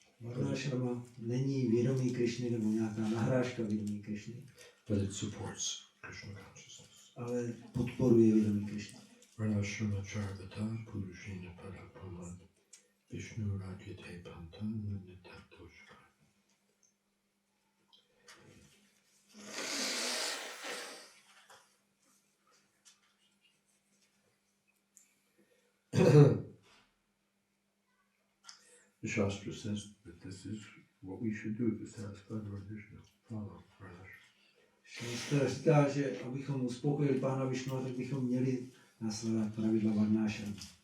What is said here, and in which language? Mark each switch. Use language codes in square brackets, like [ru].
[cs] Varnášrama není vědomí Krišny nebo nějaká nahrážka vědomí Krišny, [en] but it supports Krishna consciousness. [cs] ale podporuje vědomí Krišny. [sa] Varnashrama charvata purushena parapaman Vishnu rakyate pantan nitatoshka. [en] The Shastra says that this is what we should do to satisfy Lord Vishnu. Follow Varnashrama. [cs] Šastra říká, že abychom uspokojili Pána Višnua, tak bychom měli následovat pravidla varnášramy.